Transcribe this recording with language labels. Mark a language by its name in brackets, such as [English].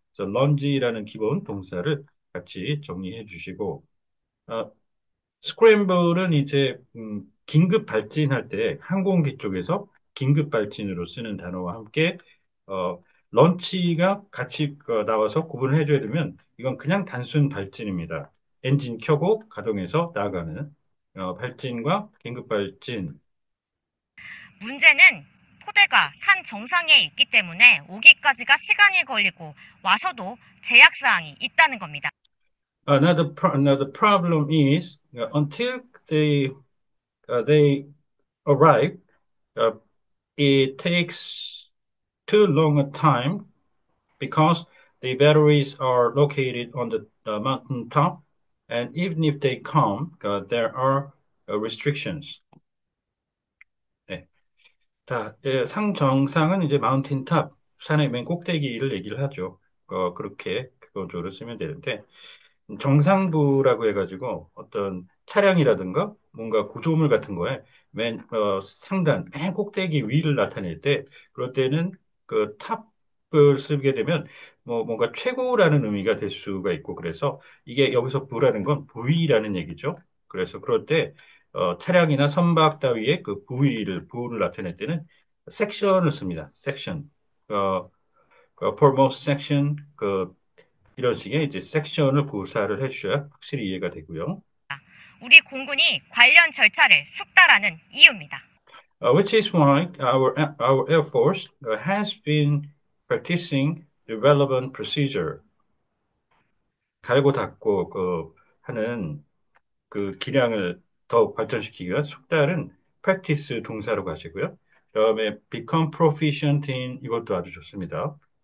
[Korean] 그래서 lunge라는 기본 동사를 같이 정리해 주시고, 어, 스크램블은 이제 긴급 발진할 때 항공기 쪽에서 긴급 발진으로 쓰는 단어와 함께 런치가 같이 나와서 구분을 해줘야 되면 이건 그냥 단순 발진입니다. 엔진 켜고 가동해서 나가는 발진과 긴급 발진. 문제는 포대가 산 정상에 있기 때문에 오기까지가 시간이 걸리고 와서도 제약사항이 있다는 겁니다. [English] Another problem is until they arrive, uh, it takes too long a time because the batteries are located on the mountain top, and even if they come, there are restrictions. [Korean] 네. 자, 상 정상은 이제 마운틴 탑, 산의 맨 꼭대기를 얘기를 하죠. 그렇게 그거로 쓰면 되는데 정상부라고 해가지고 어떤 차량이라든가 뭔가 구조물 같은 거에 상단, 맨 꼭대기 위를 나타낼 때, 그럴 때는 그 탑을 쓰게 되면 뭐 뭔가 최고라는 의미가 될 수가 있고, 그래서 이게 여기서 부라는 건 부위라는 얘기죠. 그래서 그럴 때 차량이나 선박 따위의 그 부를 나타낼 때는 섹션을 씁니다. 섹션. [English] foremost section, [Korean] 이런 식의 이제 섹션을 구사를 해주셔야 확실히 이해가 되고요. 우리 공군이 관련 절차를 숙달하는 이유입니다. [English] Which is why our Air Force has been practicing the relevant procedure. [Korean] 갈고 닦고 하는 그 기량을 더욱 발전시키기 위한 숙달은 practice 동사로 가시고요. 그다음에 [English] become proficient in [Korean] 이것도 아주 좋습니다.